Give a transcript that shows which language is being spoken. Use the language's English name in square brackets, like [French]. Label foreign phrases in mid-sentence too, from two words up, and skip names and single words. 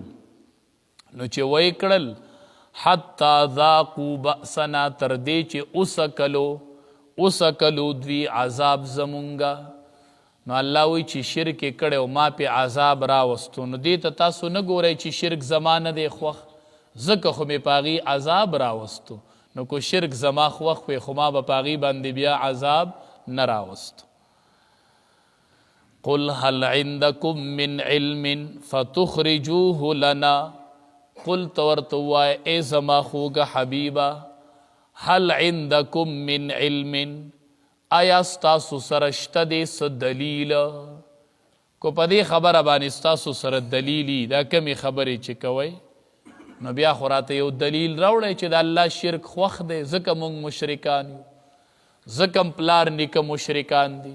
[Pashto] نو چې وای کړل [Arabic] حتی ذاقوا بأسنا [Pashto] تر دې چې اوسکلو دوی عذاب زمونږه. نو الله وی چې شرک کړو ما په عذاب راوستو. نو دې ته تاسو نه ګورئ چې شرک زمانه دی خوښ ځکه خو مې په هغې عذاب راوستو. نو کو شرک زما خوښ وی خو ما به په هغې باندې بیا عذاب نه راوستو. [Arabic] قل هل عندکم من علم فتخرجوه لنا. [Pashto] قل تو ورته ووایه ای زما خوږه حبیبه [Arabic] هل عندکم من علم [Pashto] آیا ستاسو سره شته دی څه دلیل؟ کو په دې خبره باندې ستاسو سره دلیلي دا کمې خبرې چې کوئ نو بیا خو راته یو دلیل راوړی چې د الله شرک خوښ دی ځکه موږ مشرکان یو ځکه پلار نیکه مشرکان دي.